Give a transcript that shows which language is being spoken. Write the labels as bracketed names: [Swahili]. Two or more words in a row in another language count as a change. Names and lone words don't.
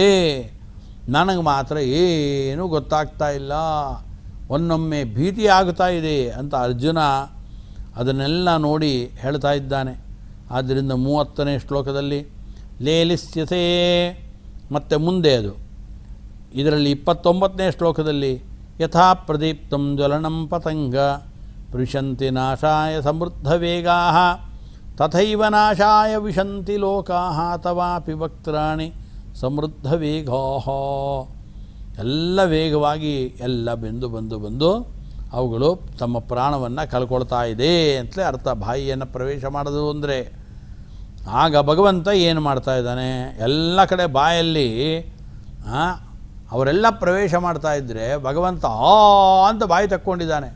[Kannada] ನನಗೆ ಮಾತ್ರ ಏನೂ ಗೊತ್ತಾಗ್ತಾ ಇಲ್ಲ, ಒನ್ನೊಮ್ಮೆ ಭೀತಿ ಆಗ್ತಾ ಇದೆ ಅಂತ ಅರ್ಜುನ ಅದನ್ನೆಲ್ಲ ನೋಡಿ ಹೇಳ್ತಾ ಇದ್ದಾನೆ. ಆದ್ದರಿಂದ 30ನೇ ಶ್ಲೋಕದಲ್ಲಿ ಲೇಲಿಸ್ಯಸೇ, ಮತ್ತು ಮುಂದೆ ಅದು ಇದರಲ್ಲಿ 29ನೇ ಶ್ಲೋಕದಲ್ಲಿ [Sanskrit] ಯಥಾ ಪ್ರದೀಪ್ತಂ ಜ್ವಲನಂ ಪತಂಗ ವಿಶಂತಿ ನಾಶಾಯ ಸಮೃದ್ಧ ವೇಗಾಃ ತಥೈವ ನಾಶಾಯ ವಿಶಂತಿ ಲೋಕಾಃ ತವಾಪಿ ವಕ್ತ್ರಾಣಿ ಸಮೃದ್ಧ ವೇಗಾಃ. [Kannada] ಎಲ್ಲ ವೇಗವಾಗಿ ಎಲ್ಲ ಬಂದು ಅವುಗಳು ತಮ್ಮ ಪ್ರಾಣವನ್ನು ಕಳ್ಕೊಳ್ತಾ ಇದೆ ಅಂತಲೇ ಅರ್ಥ. ಬಾಯಿಯನ್ನು ಪ್ರವೇಶ ಮಾಡೋದು ಅಂದರೆ ಆಗ ಭಗವಂತ ಏನು ಮಾಡ್ತಾ ಇದ್ದಾನೆ, ಎಲ್ಲ ಕಡೆ ಬಾಯಲ್ಲಿ ಅವರೆಲ್ಲ ಪ್ರವೇಶ ಮಾಡ್ತಾ ಇದ್ದರೆ ಭಗವಂತ ಅಂತ ಬಾಯಿ ತಕ್ಕೊಂಡಿದ್ದಾನೆ.